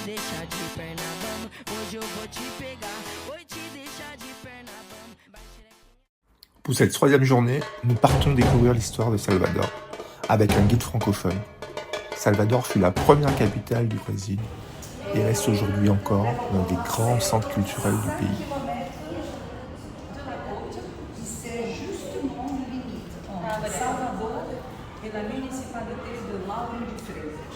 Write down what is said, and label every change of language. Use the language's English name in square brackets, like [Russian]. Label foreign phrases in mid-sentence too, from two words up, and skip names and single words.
[Portuguese] deixar de perna bamba. Hoje eu vou te pegar, vou te deixar de perna bamba. [French] Pour cette troisième journée, nous partons découvrir l'histoire de Salvador avec un guide francophone. Salvador fut la première capitale du Brésil et reste aujourd'hui encore l'un des grands centres culturels du pays. C'est justement limite entre Salvador et la municipalité de Lauro de Freitas.